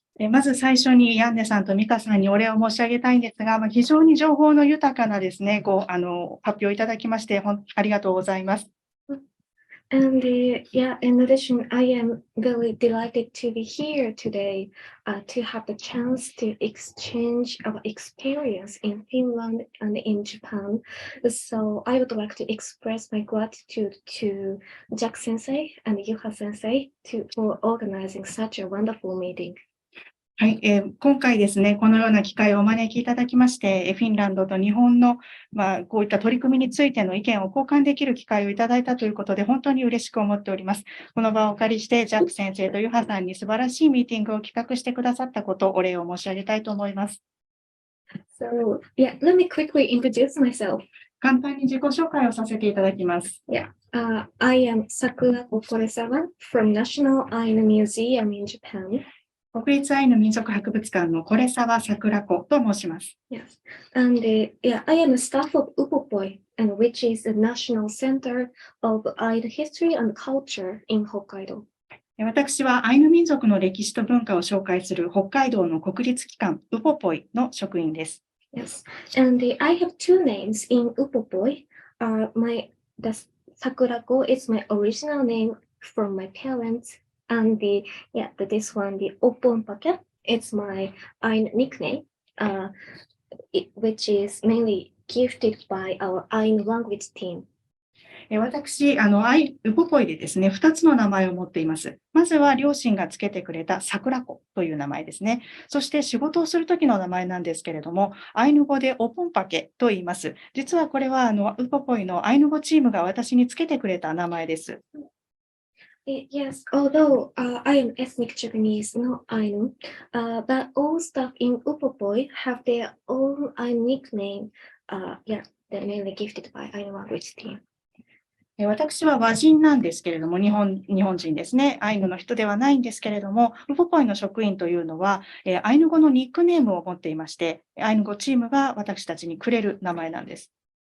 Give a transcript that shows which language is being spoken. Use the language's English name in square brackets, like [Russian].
[Japanese] まず最初にヤンネさんとミカさんにお礼を申し上げたいんですが、非常に情報の豊かなですね、発表いただきまして、ありがとうございます。 [English] And yeah, in addition, I am really delighted to be here today to have the chance to exchange our experience in Finland and in Japan. So I would like to express my gratitude to Jack Sensei and Yuha Sensei for organizing such a wonderful meeting. [Japanese] はい、今回ですね、このような機会をお招きいただきまして、フィンランドと日本の、こういった取り組みについての意見を交換できる機会をいただいたということで、本当に嬉しく思っております。この場をお借りして、ジャック先生とユハさんに素晴らしいミーティングを企画してくださったこと、お礼を申し上げたいと思います。 [English] So yeah, let me quickly introduce myself. [Japanese] 簡単に自己紹介をさせていただきます。 [English] Yeah, I am Sakura Koresawa from National Ainu Museum in Japan. [Japanese] 国立アイヌ民族博物館の是沢桜子と申します。 [English] Yes, and yeah, I am a staff of Upopoi, and which is the national center of Ainu history and culture in Hokkaido. [Japanese] 私はアイヌ民族の歴史と文化を紹介する北海道の国立機関ウポポイの職員です。 [English] Yes, and I have two names in Upopoi. The Sakurako is my original name from my parents. And this one, the Oponpake, it's my Ainu nickname, which is mainly gifted by our Ainu language team. [Japanese] 私、ウポポイでですね、2つの名前を持っています。まずは両親がつけてくれた桜子という名前ですね。そして仕事をするときの名前なんですけれども、アイヌ語でオポンパケと言います。実はこれはウポポイのアイヌ語チームが私につけてくれた名前です。 [English] Yes, although I am ethnic Japanese, not Ainu, but all staff in Upopoi have their own Ainu nickname. They're mainly gifted by Ainu language team. [Japanese] 私は和人なんですけれども、日本人ですね。アイヌの人ではないんですけれども、ウポポイの職員というのは、アイヌ語のニックネームを持っていまして、アイヌ語チームが私たちにくれる名前なんです。